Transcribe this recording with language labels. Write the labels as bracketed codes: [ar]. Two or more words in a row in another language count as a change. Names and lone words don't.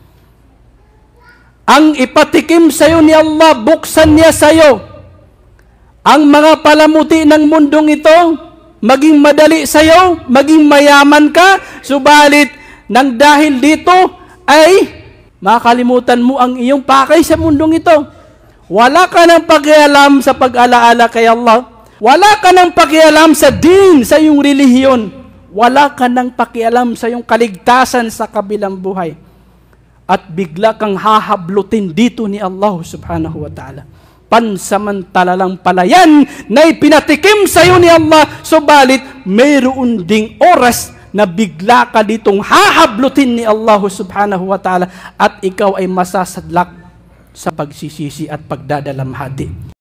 [tl] Ang ipatikim sa iyo ni Allah, buksan niya sa iyo ang mga palamuti ng mundong ito, maging madali sa iyo, maging mayaman ka, subalit nang dahil dito ay makalimutan mo ang iyong pakay sa mundong ito. Wala ka nang pakialam sa pag-alaala kay Allah. Wala ka nang pakialam sa din, sa iyong relihiyon. Wala ka nang pakialam sa iyong kaligtasan sa kabilang buhay. At bigla kang hahablutin dito ni Allah [ar] سبحانه وتعالى. [tl] Pansamantala lang pala yan na ipinatikim sa iyo ni Allah, subalit mayroon ding oras na bigla ka ditong hahablutin ni Allah [ar] سبحانه وتعالى [tl] at ikaw ay masasadlak sa pagsisisi at pagdadalamhati.